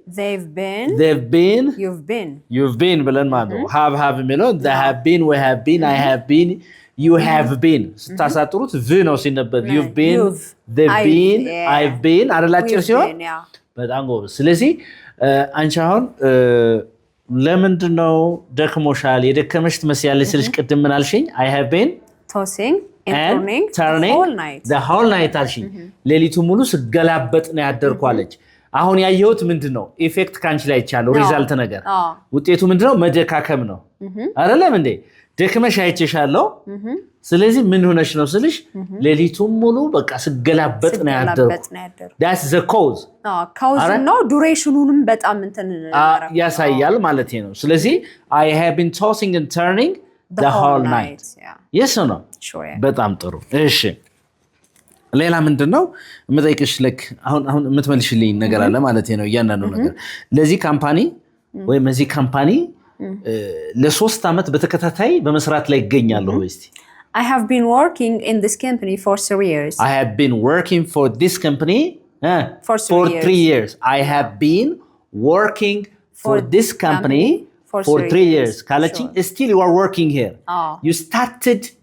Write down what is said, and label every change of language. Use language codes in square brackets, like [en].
[am] they've been you've been ብለን ማለት ነው have የሚለው [en] they have been we have been [am] I have been you have been ስታሳጥሩት v ነው ሲነበብ [en] you've been they've been I've been [am] አረላጭር ሲሆን በጣም ጎበዝ ስለዚህ አንቺ አሁን ለምንድነው ደክሞሻል የደከመሽ ትመስያለሽ ስልሽ ቅድም ምን አልሽኝ I have been [en] tossing and turning [am] the whole night አልሽኝ ሌሊቱ ሙሉ ስገላበጥ ነው ያደርኳለች አሁን ያየሁት ምንድነው ኢፌክት ካንቺ ላይ ይቻለው ሪዛልት ነገር ውጤቱ ምንድነው መደካከም ነው አይደለም እንዴ ደክመሽ አይቼሻለሁ ስለዚህ ምን ሆነሽ ነው ስልሽ ሌሊቱ ሙሉ በቃ ስገላበጥ ነው ያደርኩ [en] that's the cause [am] cause ነው ዱሬሽኑንም በጣም እንትን ያሳያል ማለት ነው ስለዚህ [en] I have been tossing and turning the whole night yes or no sure [am] በጣም ጥሩ እሺ ሌላ ምንድነው መጠይቅሽ like አሁን የምትመልሽልኝ ነገር አለ ማለት ነው እያንዳንዱ ነገር ለዚህ ካምፓኒ ወይም እዚህ ካምፓኒ ለ3 አመት በተከታታይ በመስራት ላይ ይገኛለሁ እስቲ [en] I have been working in this company for 3 years I have been working for this company for 3 years I have been working for this company for 3 years ካለችኝ still you are working here you started